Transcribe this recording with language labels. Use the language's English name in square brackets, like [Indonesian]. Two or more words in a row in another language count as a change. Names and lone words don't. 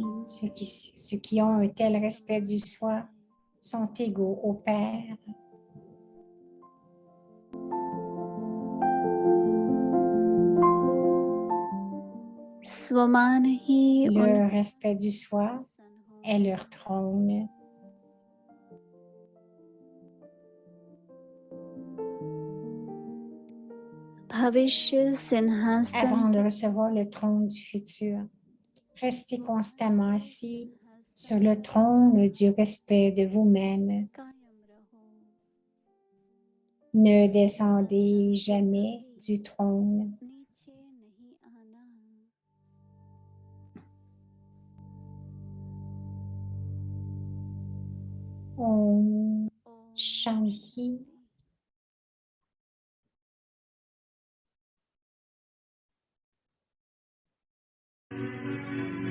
[French] Ceux qui ont un tel respect du soi sont égaux au Père. [Hindi] स्वमान ही [French] Le respect du soi [Hindi] उनसन हो [French] est leur trône. [Hindi] भविष्य सिंहासन [French] Avant de recevoir le trône du futur, restez constamment assis sur le trône du respect de vous-même. [Hindi] कायम रहो [French] Ne descendez jamais du trône. [Hindi] नीचे नहीं आना [French] Om [Hindi] ओम [French] Shanti. [Hindi] शांति